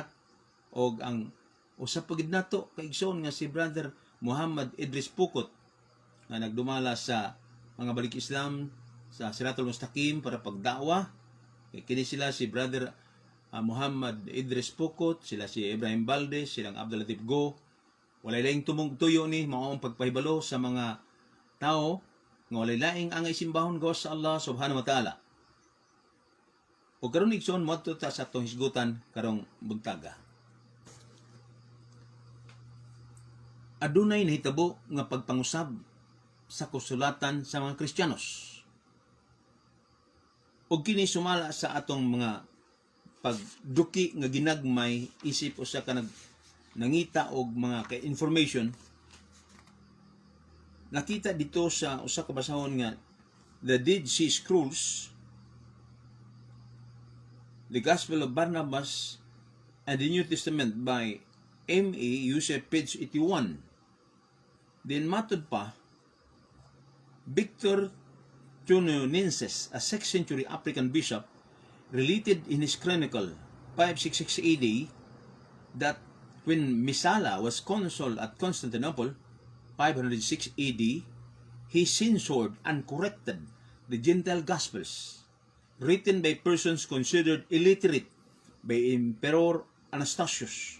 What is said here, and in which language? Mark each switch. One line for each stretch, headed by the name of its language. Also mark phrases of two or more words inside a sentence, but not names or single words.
Cebuano: O ang usap pagid nato kaigsoon nga si Brother Muhammad Idris Pukot nga nagdumala sa mga balik Islam sa
Arabic: الصراط المستقيم
Cebuano: para pagdawa. Kini sila si Brother Muhammad Idris Pukot, sila si Ibrahim Valdez, silang Abdul Latif Go. Walay laing tumong-tuyo ni maong pagpahibalo sa mga tao nga walay laing ang isimbahon gawas sa Allah
Arabic: سبحانه وتعالى.
Cebuano: O karon igsoon moadto ta sa atong hisgutan karong buntaga. adunay nahitabo nga pagpangusab sa kasulatan sa mga Kristiyanos. O kini sumala sa atong mga pagduki nga ginagmay isip usa ka nangita og mga information. Nakita dito sa usa ka basahon nga the Dead Sea Scrolls, The Gospel of Barnabas and the New Testament by M.A. Yusef, page 81. Then matod pa, Victor Chononenses,
English: a 6th century African bishop, related in his chronicle 566 AD that when Misala was consul at Constantinople 506 AD, he censored and corrected the Gentile Gospels written by persons considered illiterate by Emperor Anastasius.